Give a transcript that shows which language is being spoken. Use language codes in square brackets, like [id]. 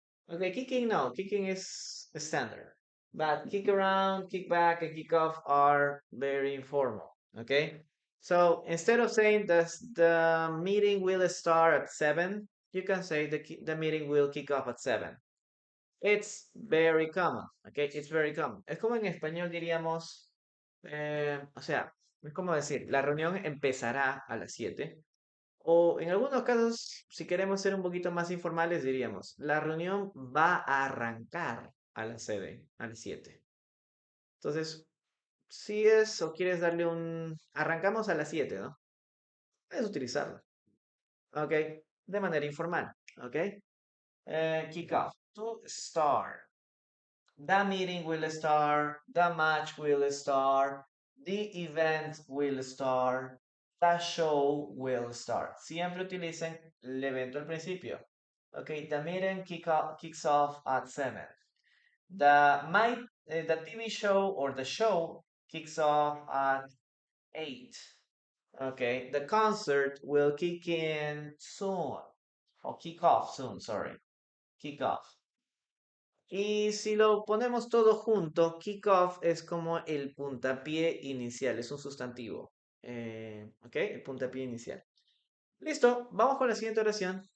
[en] Okay, kicking, no, kicking is standard. But kick around, kick back, and kick off are very informal. Okay? So instead of saying the meeting will start at 7, you can say the meeting will kick off at 7. It's very common. Okay? It's very common. [es] Es como en español diríamos, o sea, es como decir, la reunión empezará a las 7. O en algunos casos, si queremos ser un poquito más informales, diríamos, la reunión va a arrancar a las 7, a las 7. Entonces, si es o quieres darle un... Arrancamos a las 7, ¿no? Puedes utilizarlo, ¿ok? De manera informal, ¿ok? [en] Kick off, to start. The meeting will start. The match will start. The event will start. The show will start. [es] Siempre utilicen el evento al principio. [en] Okay, the meeting kicks off at 7. The TV show or the show kicks off at 8. Okay, the concert will kick in soon. Or kick off soon, sorry. Kick off. [es] Y si lo ponemos todo junto, kick off es como el puntapié inicial, es un sustantivo. Ok, el puntapié inicial. Listo, vamos con la siguiente oración.